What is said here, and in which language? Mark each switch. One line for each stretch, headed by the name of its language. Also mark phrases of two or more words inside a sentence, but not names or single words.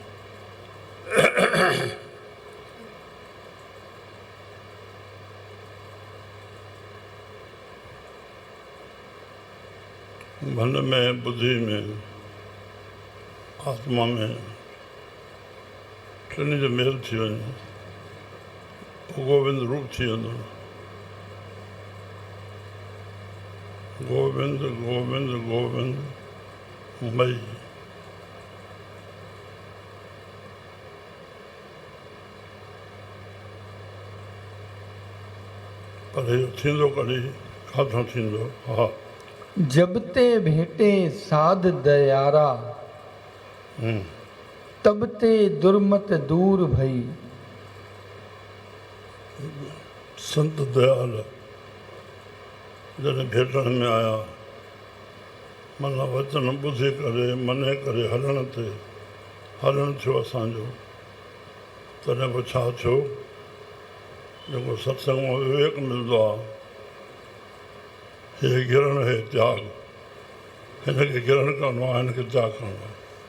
Sindhi: मन में, बुद्धि में, आत्मा में टिनि जो मेल थी वञे, गोविंद रूप थी वेंदो।
Punjabi: गोविंद गोविंद गोविंद मई।
Sindhi: पर इहो थींदो कॾहिं, काथों थींदो? हा
Punjabi: जब ते भेटे साध दयारा, तब ते दुर्मत दूर भई।
Sindhi: संत दयाल जॾहिं भेटण में आया, मन वचन ॿुधी करे मने करे हलण ते हलण थियो असांजो, तॾहिं पोइ छा थियो? जेको सत्संग मां विवेक मिलंदो आहे, हे गिरण हे त्याग, हिनखे गिरण करिणो आहे, हिनखे त्याग करिणो आहे।